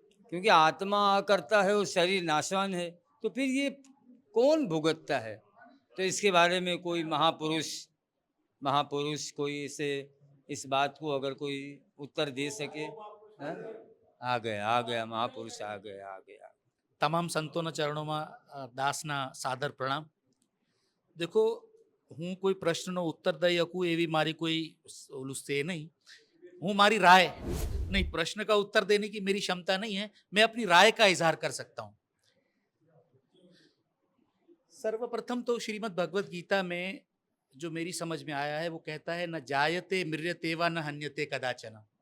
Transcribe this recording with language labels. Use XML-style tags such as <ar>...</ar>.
<hi>क्योंकि आत्मा करता है और शरीर नाशवान है, तो फिर ये कौन भुगतता है? तो इसके बारे में कोई महापुरुष कोई इसे, इस बात को अगर कोई उत्तर दे सके। है? आ गया महापुरुष, आ गया।</hi> <gu>તમામ સંતોના ચરણોમાં દાસના સાદર પ્રણામ. દેખો, હું કોઈ પ્રશ્નનો ઉત્તર દઈ શકું એવી મારી કોઈ ઓલું છે નહીં. હું મારી</gu> <hi>राय नहीं, प्रश्न का उत्तर देने की मेरी क्षमता नहीं है, मैं अपनी राय का इजहार कर सकता हूं. सर्वप्रथम तो श्रीमद् भगवत गीता में जो मेरी समझ में आया है वो कहता है,</hi> <sa>न जायते मृत्यते वा न हन्यते कदाचन.</sa>